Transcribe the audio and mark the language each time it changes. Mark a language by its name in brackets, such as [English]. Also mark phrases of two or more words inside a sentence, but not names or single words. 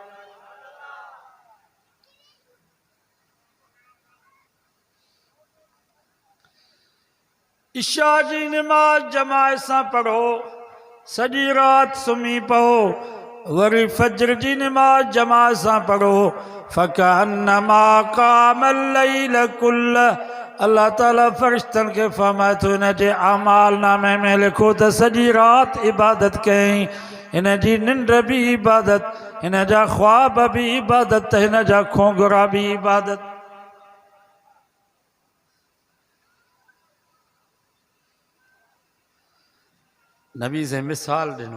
[Sindhi] इशा जी नमाज जमात सां पढ़ो, सॼी रात सुम्ही पओ। वरी फज्र जी नमाज जमात सां पढ़ो, [Arabic] فكأنما قام الليل كله. [Sindhi] अल्लाह ताला फरिश्तन के फरमाए तो हिन जे आमाल नामे में लिखो त सॼी रात इबादत कयईं। हिन जी निंड भी इबादत, हिन जा ख्वाब भी इबादत, हिन जा खोंगरा भी इबादत। नबी से मिसाल ॾिनो।